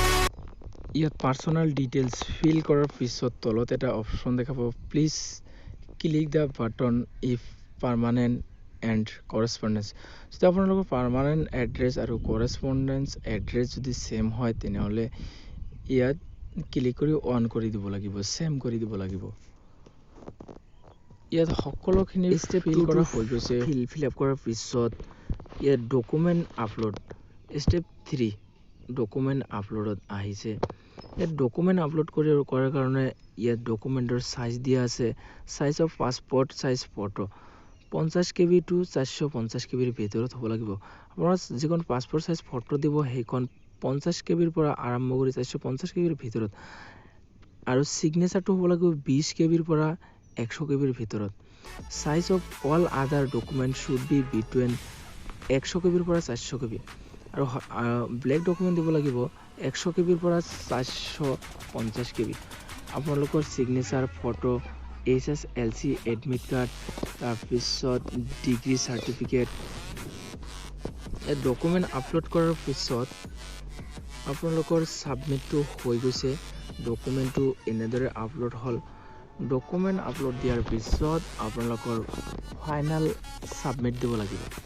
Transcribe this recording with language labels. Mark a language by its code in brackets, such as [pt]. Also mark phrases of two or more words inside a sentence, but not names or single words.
[as] ইয়াত [en] personal details [as] ফিল কৰাৰ পিছত তলত এটা অপশ্যন দেখা পাব, [en] please click the button if permanent and correspondence [as] যদি আপোনালোকৰ [en] permanent address [as] আৰু [en] correspondence address [as] যদি same হয় তেনেহলে ইয়াত ক্লিক কৰি অন কৰি দিব লাগিব same কৰি দিব লাগিব ইয়াত সকলোখিনি [en] step fill [as] কৰা হৈ গৈছে fill up কৰাৰ পিছত ইয়াত [en] document upload step 3 document upload [as] ত আহিছে ইয়াত [en] document upload [as] কৰাৰ কাৰণে ইয়াত documentor size দিয়া আছে [en] size of passport size photo 50 KB to 450 KB [as] ৰ ভিতৰত হ'ব লাগিব আপোনাৰ যিখন [en] passport size photo [as] দিব সেইখন 50 KB ৰ পৰা আৰম্ভ কৰি 450 KB ৰ ভিতৰত আৰু signature হ'ব লাগিব 20 KB ৰ পৰা 100 KB ৰ ভিতৰত [en] size of all other documents should be between 100 KB [as] ৰ পৰা 400 KB আৰু [en] black document [as] দিব লাগিব 100 KB ৰ পৰা 450 KB আপোনালোকৰ [en] signature photo SSLC admit card [as] তাৰপিছত [en] degree certificate [as] এই [en] document upload [as] কৰাৰ পিছত আপোনালোকৰ সাবমিটটো হৈ গৈছে ডকুমেন্টটো এনেদৰে আপলোড হল [en] document upload [as] দিয়াৰ পিছত আপোনালোকৰ [en] final submit [as] দিব লাগিব